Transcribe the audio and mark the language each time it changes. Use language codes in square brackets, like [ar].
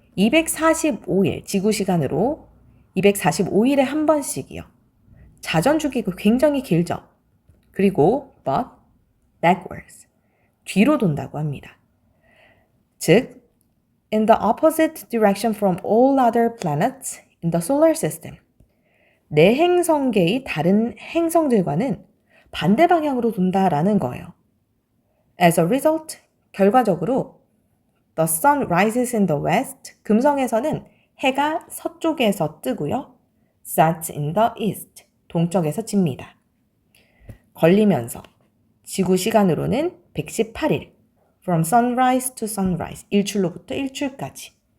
[ko] 245일, 지구 시간으로 245일에 한 번씩이요. 자전 주기가 굉장히 길죠. 그리고 [en] but backwards, [ko] 뒤로 돈다고 합니다. [en] 즉, in the opposite direction from all other planets in the solar system. [ko] 내 행성계의 다른 행성들과는 반대 방향으로 돈다라는 거예요. [en] As a result, [ko] 결과적으로 [en] the sun rises in the west. [ko] 금성에서는 해가 서쪽에서 뜨고요. [en] sets in the east. [ko] 동쪽에서 집니다. 걸리면서 지구 시간으로는 118일. [en] From sunrise to sunrise. [ko] 일출로부터 일출까지.